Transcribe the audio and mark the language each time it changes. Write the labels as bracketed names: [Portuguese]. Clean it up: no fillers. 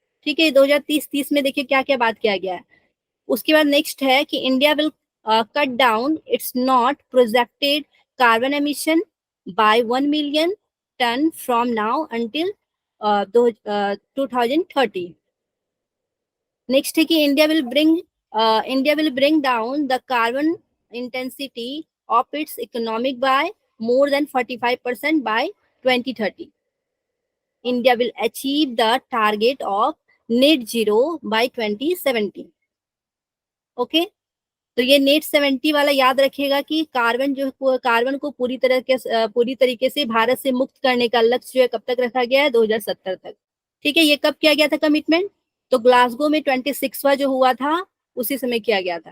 [Hindi] ठीक है, 2030 में देखिए क्या क्या बात किया गया है। उसके बाद नेक्स्ट है कि [English] India will cut down its not projected carbon emission by 1 million ton from now until 2030. Next [Hindi] है कि [English] India will bring down the carbon intensity of its economic by more than 45% by 2030. India will achieve the target of net zero by 2070. Okay? [Hindi] तो ये net 70 वाला याद रखिएगा कि carbon को पूरी तरीके से भारत से मुक्त करने का लक्ष्य जो है कब तक रखा गया है, 2070 तक। ठीक है, ये कब किया गया था कमिटमेंट, तो ग्लासगो में 26वां जो हुआ था उसी समय किया गया था।